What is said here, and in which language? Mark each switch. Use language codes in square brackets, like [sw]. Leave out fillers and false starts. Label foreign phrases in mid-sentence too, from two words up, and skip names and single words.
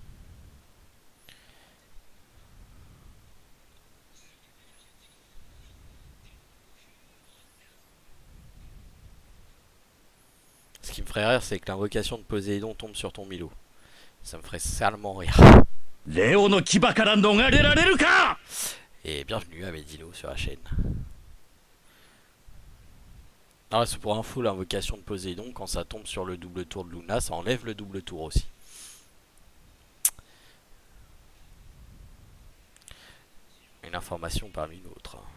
[fr] Ce qui me ferait rire, c'est que l'invocation de Poséidon tombe sur ton Milo. Ça me ferait salement rire. [ja] レオの牙から逃れられるか。 [fr] Et bienvenue à Medilo sur la chaîne. Ah, c'est pour info, l'invocation de Poséidon, quand ça tombe sur le double tour de Luna, ça enlève le double tour aussi. Une information parmi une autre.